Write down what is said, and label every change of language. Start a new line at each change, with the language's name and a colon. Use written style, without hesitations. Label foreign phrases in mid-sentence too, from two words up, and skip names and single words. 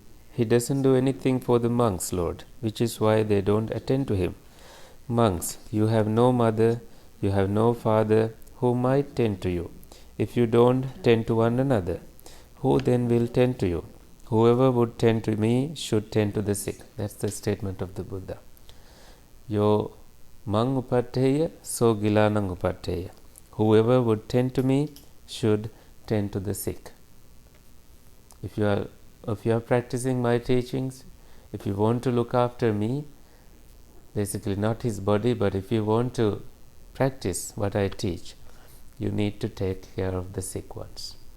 English: "He doesn't do anything for the monks, Lord, which is why they don't attend to him." "Monks, you have no mother, you have no father who might tend to you. If you don't tend to one another, who then will tend to you? Whoever would tend to me should tend to the sick." That's the statement of the Buddha.
Pali: Yo mang upaṭṭheyyya, so gilānaṃ upaṭṭheyya.
English: Whoever would tend to me should tend to the sick. If you are practicing my teachings, if you want to look after me, basically not his body, but if you want to practice what I teach, you need to take care of the sick ones.